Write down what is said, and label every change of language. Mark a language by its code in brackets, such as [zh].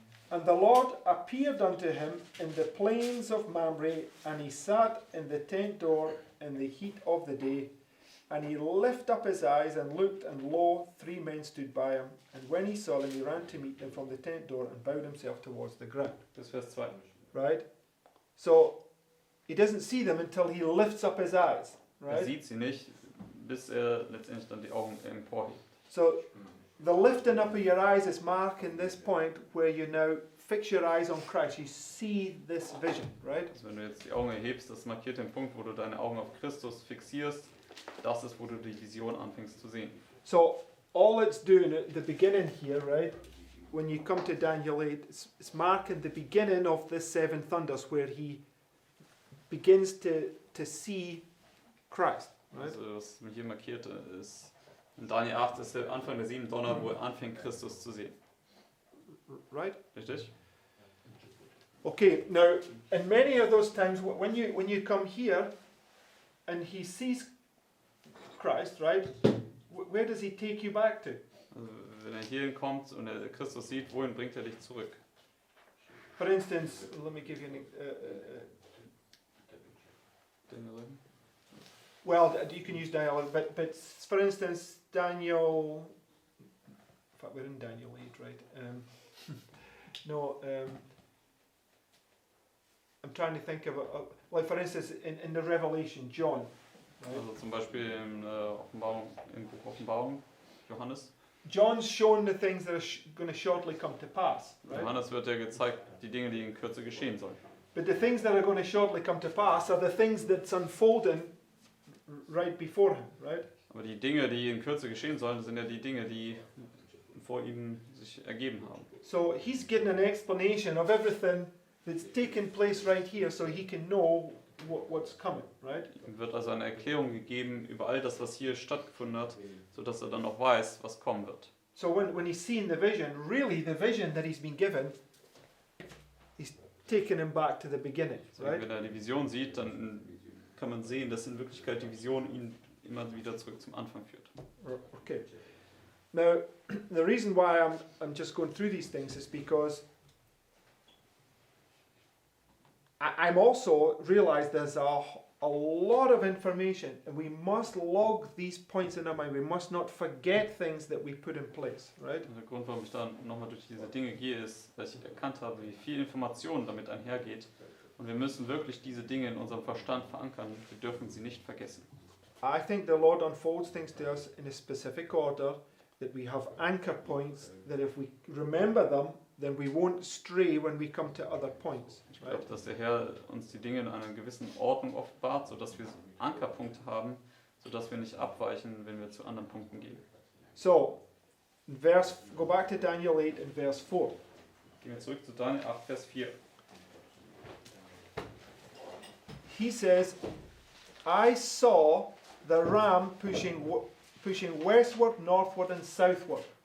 [en] And the Lord appeared unto him in the plains of Mamre, and he sat in the tent door in the heat of the day. And he lifted up his eyes and looked, and lo, 3 men stood by him. And when he saw them, he ran to meet them from the tent door and bowed himself towards the ground. [de] Bis Vers 2. [en] Right? So he doesn't see them until he lifts up his eyes. [de] Er [en] Right? [de] sieht sie nicht, bis er letztendlich dann die Augen emporhebt. [en] So the lifting up of your eyes is marking this point where you now fix your eyes on Christ. You see this vision, right? [de] Also wenn du jetzt die Augen erhebst, das markiert den Punkt, wo du deine Augen auf Christus fixierst. Das ist, wo du die Vision anfängst zu sehen. [en] So all it's doing at the beginning here, right? When you come to Daniel 8, it's marking the beginning of this 7 thunders where he begins to see Christ, right? [de] Also was hier markiert ist, in Daniel 8 ist der Anfang der 7 Donner, wo er anfängt, Christus zu sehen. [en] Right? [de] Richtig? [en] Okay, now in many of those times when you come here and he sees Christ, right? Where does he take you back to? [de] Also wenn er hierhin kommt und er Christus sieht, wohin bringt er dich zurück? [en] For instance, let me give you an [de] Daniel 11. [en] well, you can use Daniel, but for instance, Daniel. In fact, we're in Daniel 8, right? No, I'm trying to think of like for instance, in the Revelation, John. Right? [de] Also zum Beispiel im Buch Offenbarung, Johannes. [en] John's shown the things that are going to shortly come to pass, right? [de] Johannes wird ja gezeigt, die Dinge, die in Kürze geschehen sollen. [en] But the things that are going to shortly come to pass are the things that's unfolding right before him, right? [de] Aber die Dinge, die in Kürze geschehen sollen, sind ja die Dinge, die vor ihm sich ergeben haben. [en] So he's getting an explanation of everything that's taking place right here so he can know what's coming, right? [de] Ihm wird also eine Erklärung gegeben über all das, was hier stattgefunden hat, sodass er dann auch weiß, was kommen wird. [en] So when he's seeing the vision, really the vision that he's been given, he's taking him back to the beginning, So, right? [de] wenn er die Vision sieht, dann kann man sehen, dass in Wirklichkeit die Vision ihn immer wieder zurück zum Anfang führt. [en] Okay. Now, the reason why I'm just going through these things is because I'm also realised there's a lot of information, and we must log these points in our mind. We must not forget things that we put in place, right? [de] Und der Grund, warum ich da nochmal durch diese Dinge gehe, ist, weil ich erkannt habe, wie viel Information damit einhergeht. Und wir müssen wirklich diese Dinge in unserem Verstand verankern. Wir dürfen sie nicht vergessen. [en] I think the Lord unfolds things to us in a specific order, that we have anchor points, that if we remember them, then we won't stray when we come to other points. [de] Ich glaube, dass der Herr uns die Dinge in einer gewissen Ordnung offenbart, sodass wir Ankerpunkte haben, sodass wir nicht abweichen, wenn wir zu anderen Punkten gehen. [en] So, go back to Daniel 8 and verse 4. [de] Gehen wir zurück zu Daniel 8, Vers 4. [en] He says, I saw the ram pushing westward, northward and southward.